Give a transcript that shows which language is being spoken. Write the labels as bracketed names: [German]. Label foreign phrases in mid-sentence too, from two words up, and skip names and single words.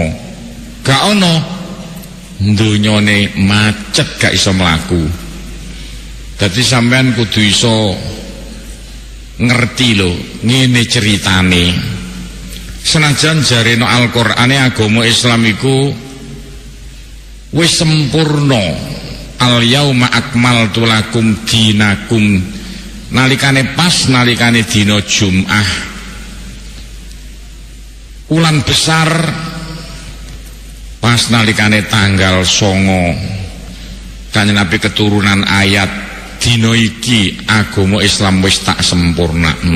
[Javanese] Gak ono, donyane macet gak iso mlaku. Dadi sampean kudu iso ngerti lho, ngene ceritane. Senajan jarene Al-Qur'ane agama Islam iku wis sempurna. [Arabic] اليوم أكملت لكم دينكم, [Javanese] nalikane pas nalikane dina Jumat ulan besar, pas nalikane tanggal 9 Kanjeng Nabi keturunan ayat dina iki agama Islam wis tak sempurnakno.